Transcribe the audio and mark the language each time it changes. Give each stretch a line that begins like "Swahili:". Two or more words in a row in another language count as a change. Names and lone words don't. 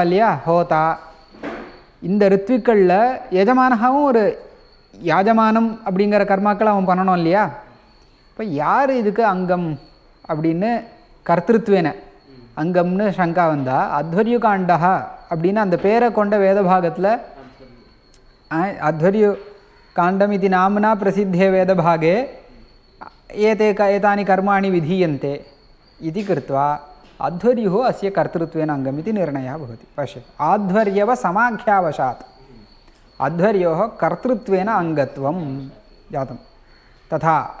Tamil: இல்லையா ஹோதா இந்த ரித்விக்களில் எஜமானகாவும் ஒரு யாஜமானம் அப்படிங்கிற கர்மாக்கள் அவன் பண்ணணும் இல்லையா இப்போ யார் இதுக்கு அங்கம் அப்படின்னு கர்த்திருத்வேன அங்கம்னு சங்கா வந்தால் அத்வர்யு காண்டா அப்படின்னு அந்த பேரை கொண்ட வேதபாகத்தில் அத்வர்யு காண்டம் இது நாம்னா
Sanskrit: प्रसिद्धे वेदभागे एतानि कर्माणि विधीयन्ते इति कृत्वा अध्वर्युः अस्य कर्तृत्वेन अङ्गम् इति निर्णयः भवति पश्य आध्वर्यव समाख्यावशात् अध्वर्योः कर्तृत्वेन अङ्गत्वं जातं तथा